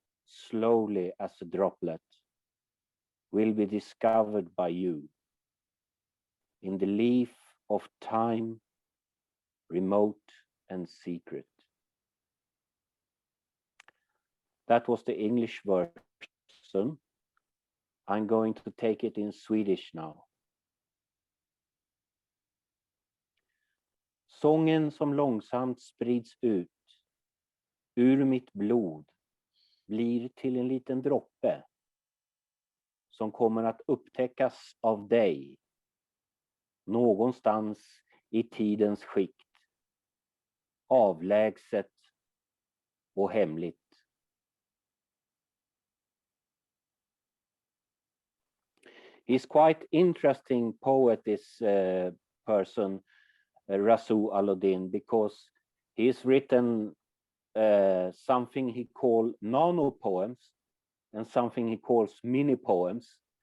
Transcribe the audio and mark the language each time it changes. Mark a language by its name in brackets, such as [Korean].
[English] slowly as a droplet, will be discovered by you in the leaf of time, remote and secret. That was the English version. I'm going to take it in Swedish now. [Swedish] Sången som långsamt sprids ut ur mitt blod blir till en liten droppe som kommer att upptäckas av dig någonstans i tidens skikt, avlägset och hemligt. [English] He's quite interesting poet, this person, Rasu Alauddin, because he's written something he calls nano poems and something he calls mini poems.